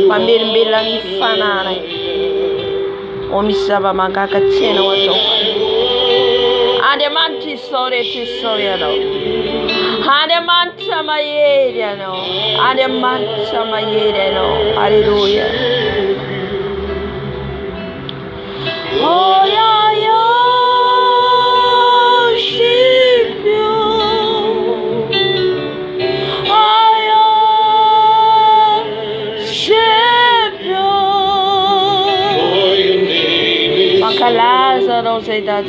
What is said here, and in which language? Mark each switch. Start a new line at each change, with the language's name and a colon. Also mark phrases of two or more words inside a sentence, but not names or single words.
Malagasy: Mamelombelona ny fananay. O misy zava-magaga tsy hainao atao. Andriamanitra izao rehetra izao ianao. Andriamanitra mahery ianao. Andriamanitra mahery ianao. Alleluia.
English: Oh yeah, yeah.
Malagasy: Makalaza anao zay dado.